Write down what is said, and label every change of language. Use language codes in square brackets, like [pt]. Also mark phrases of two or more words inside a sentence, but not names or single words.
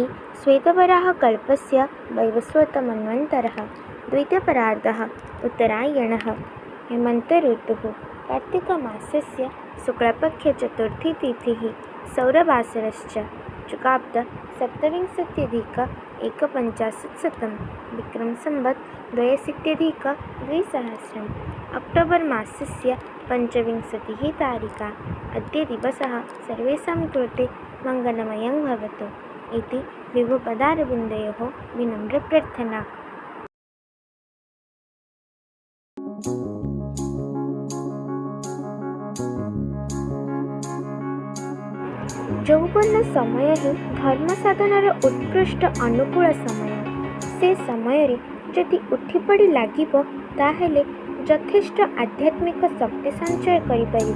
[sa] श्वेतवराहकल्पस्य वैवस्वतमन्वन्तरः द्वितीयपरार्धः उत्तरायणः हेमन्तऋतुः कार्तिकमासस्य शुक्लपक्षचतुर्थी तिथिः सौरवासरश्च चुकाब्द सप्तविंशत्यधिक एकपञ्चाशत्शतं विक्रमसंवत् द्व्यशीत्यधिक-द्विसहस्रम् अक्टोबर् मासस्य पञ्चविंशतिः तारिका। अद्य दिवसः सर्वेषां कृते मङ्गलमयं भवतु इति विभुपदारविन्दयोः विनम्रप्रार्थना। [or] ଯୌବନ ସମୟ ହିଁ ଧର୍ମ ସାଧନାର ଉତ୍କୃଷ୍ଟ ଅନୁକୂଳ ସମୟ। ସେ ସମୟରେ ଯଦି ଉଠିପଡ଼ି ଲାଗିବ ତାହେଲେ ଯଥେଷ୍ଟ ଆଧ୍ୟାତ୍ମିକ ଶକ୍ତି ସଞ୍ଚୟ କରିପାରିବ।